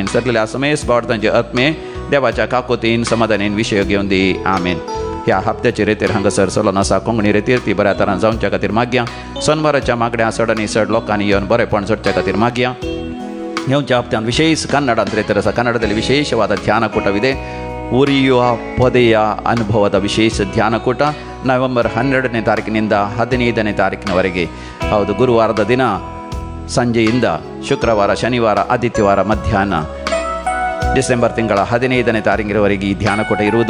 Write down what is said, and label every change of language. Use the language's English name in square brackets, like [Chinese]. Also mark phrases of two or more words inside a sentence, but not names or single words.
[Konkani] सगळ्या समेस बावड तांचे आत्मे देवाच्या काकोतीन समाधानेन विशय घेवन दी. आमेन. ह्या हप्त्याचे रेतेर हांगासर चलोन आसा कोंकणी रेतेर ती बऱ्या तरान जावच्या खातीर मागया. सोनवाराच्या मागण्या चड आनी चड लोकांनी येवन बरेपण जोडच्या खातीर मागया. येवच्या हप्त्यान विशेष ಕನ್ನಡ रेतेर आसा. [Kannada] ಕನ್ನಡದಲ್ಲಿ ವಿಶೇಷವಾದ ಧ್ಯಾನಕೂಟವಿದೆ. ಉರಿಯುವ ಪೊದೆಯ ಅನುಭವದ ವಿಶೇಷ ಧ್ಯಾನಕೂಟ ನವೆಂಬರ್ 12ನೇ ತಾರೀಕಿನಿಂದ 15ನೇ ತಾರೀಕಿನವರೆಗೆ. ಹೌದು, ಗುರುವಾರದ ದಿನ ಸಂಜೆಯಿಂದ ಶುಕ್ರವಾರ, ಶನಿವಾರ, ಆದಿತ್ಯವಾರ ಮಧ್ಯಾಹ್ನ, ಡಿಸೆಂಬರ್ ತಿಂಗಳ 15ನೇ ತಾರೀಕಿನವರೆಗೆ ಈ ಧ್ಯಾನಕೂಟ ಇರುವುದು.